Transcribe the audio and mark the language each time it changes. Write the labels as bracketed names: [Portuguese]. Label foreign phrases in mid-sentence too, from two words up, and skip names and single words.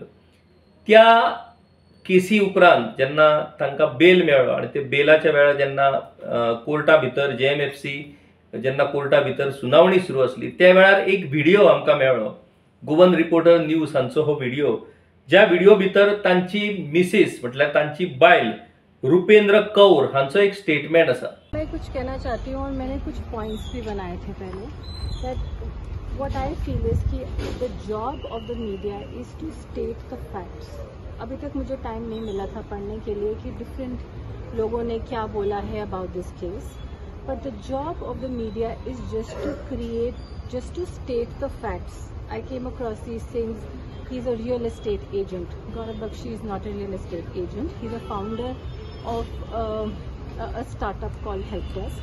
[Konkani] त्या केसी उपरांत जेन्ना तांकां बेल मेळ्ळो आनी ते बेलाच्या वेळार जेन्ना कोर्टा भितर JMFC जेन्ना कोर्टा भितर सुनावणी सुरू आसली, त्या वेळार एक व्हिडिओ आमकां मेळ्ळो, गोवन रिपोर्टर न्यूज हांचो हो व्हिडिओ, ज्या व्हिडिओ भितर तांची मिसेस म्हटल्यार तांची बायल रुपेंद्र कौर हांचो एक स्टेटमेंट आसा. [Hindi] मैं कुछ कहना चाहती हूँ और मैंने कुछ पॉइंट्स भी बनाए थे पहले [English] that what I feel is कि the job of the media is to state the facts. [Hindi] अभी तक मुझे टाइम नहीं मिला था पढ़ने के लिए कि डिफरेंट लोगों ने क्या बोला है [English] about this case, but the job of the media is just to state the facts. I came across these things. He's a real estate agent. Gaurav Bakshi is not a real estate agent. He's a founder of a startup called Helpdesk.